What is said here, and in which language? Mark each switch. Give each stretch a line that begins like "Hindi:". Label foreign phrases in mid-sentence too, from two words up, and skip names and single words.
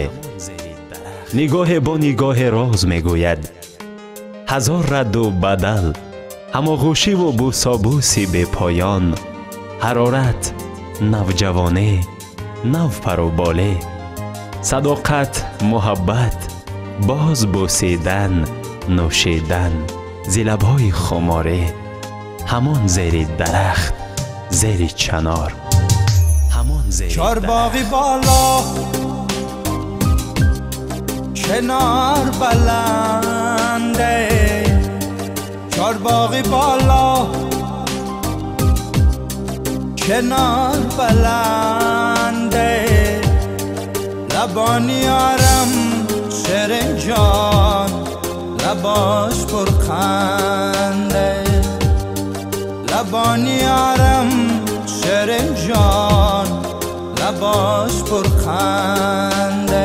Tajik: нигоҳе бо нигоҳе роз мегӯяд, ҳазор радду бадал, ҳамоғӯшиву бусобуси бепоён, ҳарорат, навҷавоне, навпаруболе, садоқат, муҳаббат, боз бусидан, нӯшидан, зилабҳои хуморӣ, ҳамон зери дарахт, зери чанор, ҳамон зери чорбоғи боло, чанор баланде, чорбоғи боло,
Persian: چنار بلنده لبانی آرم شیرین جان لباش پرخنده لبانی آرم شیرین جان لباش پرخنده